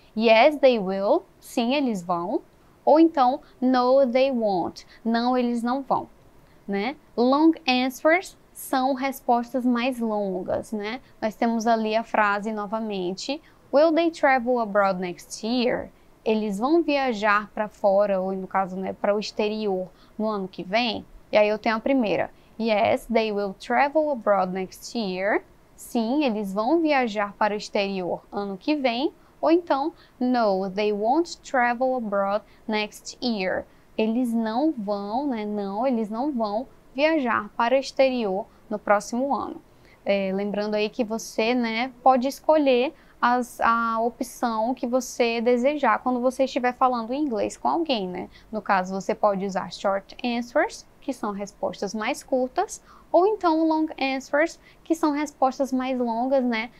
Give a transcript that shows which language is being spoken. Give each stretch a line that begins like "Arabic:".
English: Yes, they will,
Portuguese: sim, eles vão. Ou então,
English: no, they won't,
Portuguese: não, eles não vão, né? Long answers são respostas mais longas, né? Nós temos ali a frase novamente,
English: will they travel abroad next year?
Portuguese: Eles vão viajar para fora, ou no caso, né, para o exterior no ano que vem? E aí eu tenho a primeira.
English: Yes, they will travel abroad next year.
Portuguese: Sim, eles vão viajar para o exterior ano que vem. Ou então,
English: no, they won't travel abroad next year.
Portuguese: Eles não vão, né? Não, eles não vão viajar para o exterior no próximo ano. Lembrando aí que você, né, pode escolher a opção que você desejar quando você estiver falando inglês com alguém, né? No caso, você pode usar short answers, que são respostas mais curtas, ou então long answers, que são respostas mais longas, né?